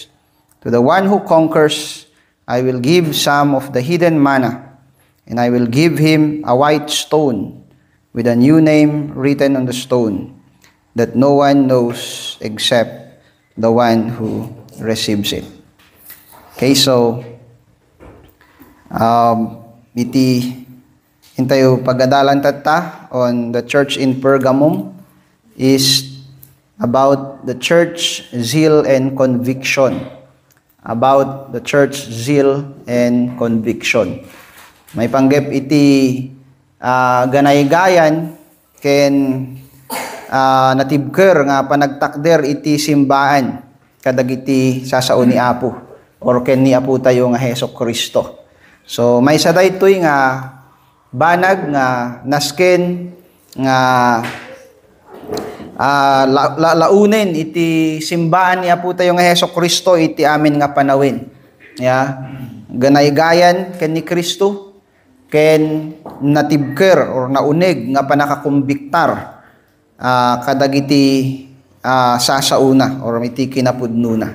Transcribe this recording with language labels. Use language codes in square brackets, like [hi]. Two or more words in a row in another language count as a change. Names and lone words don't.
[en] To the one who conquers, I will give some of the hidden manna, and I will give him a white stone with a new name written on the stone, that no one knows except the one who receives it. Okay, so [ilo] iti hintayo pagadalan tatta [en] on the church in Pergamum is about the church zeal and conviction. About the church zeal and conviction. [ilo] May panggep iti ganaygayan ken natibker nga panagtakder iti simbaan kadagiti sasao ni Apo or ken ni Apo tayo nga Hesus Kristo. So may sa daytoy nga banag nga nasken nga launen iti simbaan ni Apo tayo nga Hesus Kristo iti amin nga panawin. Ganaygayan ken ni Kristo ken natibker or naunig nga panakakumbiktar kadagiti sasauna or iti kinapudnuna.